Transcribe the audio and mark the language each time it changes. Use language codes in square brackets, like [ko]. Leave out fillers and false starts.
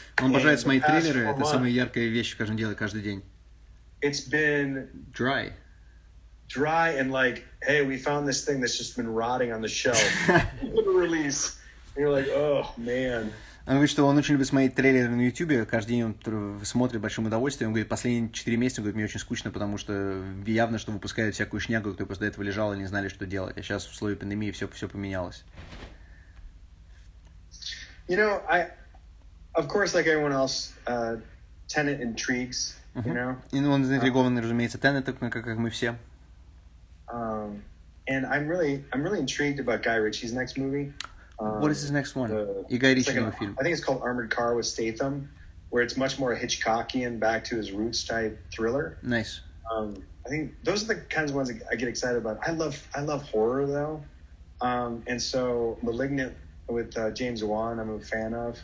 [ru] Он обожает смотреть трейлеры, это самая яркая вещь, которую он делает каждый день. [en] It's been dry and like, hey, we found this thing that's just been rotting on the shelf. Release. And you're like, oh, man. [ru] Он говорит, что он очень любит смотреть трейлеры на YouTube, каждый день он смотрит большим удовольствием. Он говорит, последние 4 месяца, мне очень скучно, потому что явно, что выпускают всякую шнягу, которая после этого лежала и не знали, что делать. А сейчас в условиях пандемии все поменялось. [en] Of course, like everyone else, Tenet intrigues, you know? [ru] И он заинтригован, разумеется, Tenet, как мы все. [en] And I'm really intrigued about Guy Ritchie's next movie. What is his next one? [ru] И Гай Ричи новый фильм. [en] I think it's called Armored Car with Statham, where it's much more Hitchcockian, back to his roots type thriller. Nice. I think those are the kinds of ones that I get excited about. I love horror though, and so *Malignant* with James Wan, I'm a fan of.